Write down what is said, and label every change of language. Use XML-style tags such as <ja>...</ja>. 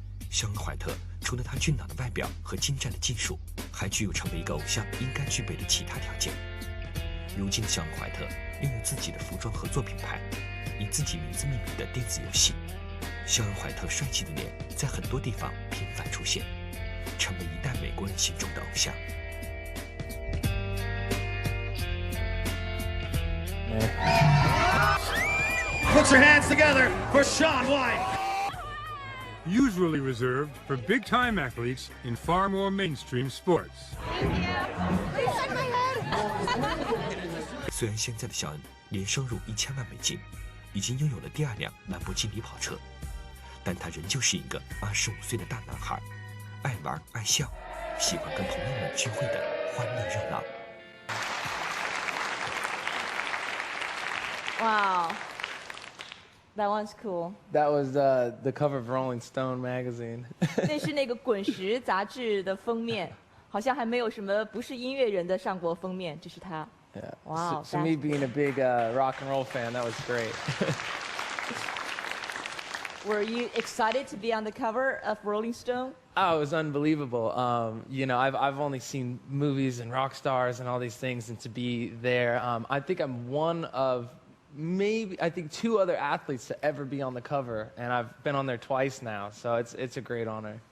<zh>肖恩·怀特除了他俊朗的外表和精湛的技术，还具有成为一个偶像应该具备的其他条件。如今的肖恩·怀特拥有自己的服装合作品牌，以自己名字命名的电子游戏。肖恩·怀特帅气的脸在很多地方频繁出现，成为一代美国人心中的偶像。</zh> <en>Put your hands together for Shaun White. Usually reserved for big-time athletes in far more mainstream sports.</en> <zh>虽然现在的肖恩年收入1000万美金，已经拥有了第2辆兰博基尼跑车，但他仍旧是一个25岁的大男孩，爱玩爱笑，喜欢跟朋友们聚会的欢乐热闹。</zh> <en>Wow, that one's cool. That was the cover of Rolling Stone magazine.</en> <zh>那是那个滚石杂志的封面，好像还没有什么不是音乐人的上过封面，这是他。</zh> <en>Yeah. Wow. So me being a big rock and roll fan, that was great. Were you excited to be on the cover of Rolling Stone? Oh, it was unbelievable. I've only seen movies and rock stars and all these things, and to be there, I think I'm one of maybe 2 other athletes to ever be on the cover, and I've been on there twice now, so it's a great honor.</en>